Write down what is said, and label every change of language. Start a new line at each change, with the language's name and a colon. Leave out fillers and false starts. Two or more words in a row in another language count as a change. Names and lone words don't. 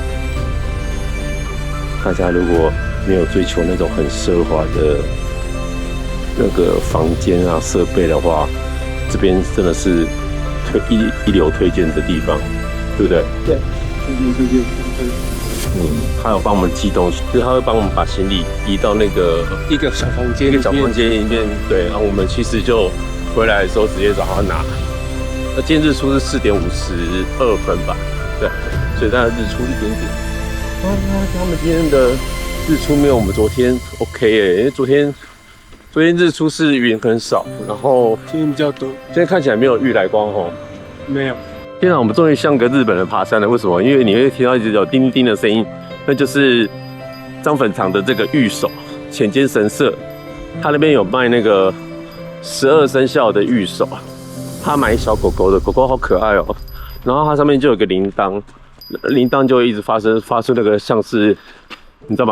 Chinese: 大家如果沒有追求那種很奢華的那個房間啊設備的話，這邊真的是一流推薦的地方，對不對？對，推薦。他有幫我們寄東西，就是他會幫我們把行李移到那個一個小房間裡面，對，然後我們其實就回來的時候直接找他拿。那今天日出是4點52分吧，對，所以大概日出1點點。他們今天的日出沒有我們昨天 OK 耶，因為昨天昨天日出是雲很少，然後今天比较多，今天看起來没有玉来光哦。没有。天哪，我们终于像个日本人爬山了。为什么？因為你會聽到一直有叮叮的聲音，那就是張粉廠的這個御守淺間神社，他那邊有賣那個12生肖的御守，他買小狗狗的，狗狗好可愛哦。然後它上面就有個鈴鐺，鈴鐺就會一直發出那個像是你知道嗎？